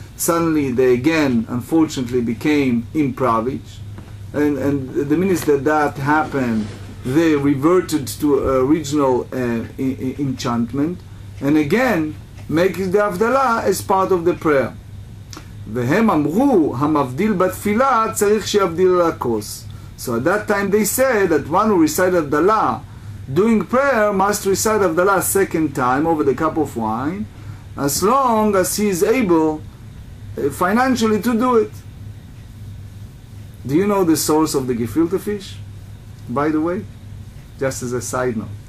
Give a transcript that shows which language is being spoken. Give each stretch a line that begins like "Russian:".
English: Suddenly they again, unfortunately, became impoverished. And the minute that happened, they reverted to original enchantment. And again, making the Havdalah as part of the prayer.
Hebrew: והם אמרו, המבדיל בתפילה צריך שיבדיל על הכוס.
English: So at that time they said that one who recited Havdalah doing prayer must recite Havdalah a second time over the cup of wine, as long as he is able financially to do it. Do you know the source of the gefilte fish, by the way? Just as a side note.